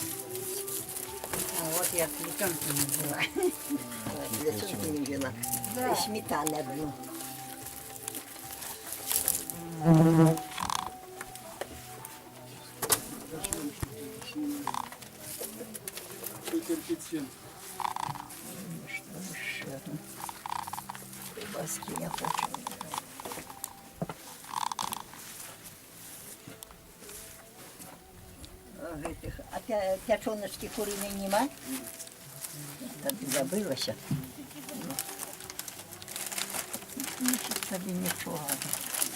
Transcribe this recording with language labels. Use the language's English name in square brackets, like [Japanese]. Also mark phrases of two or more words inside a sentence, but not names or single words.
[Russian] А от я плетенки не взяла. Плетенки не взяла. І сметани одну. [Ukrainian] Потерпіть. [Russian] Что еще? Колбаски я хочу. А пячоночки куриной нема? Так забылася. [Ukrainian] Ну, тобі нічого.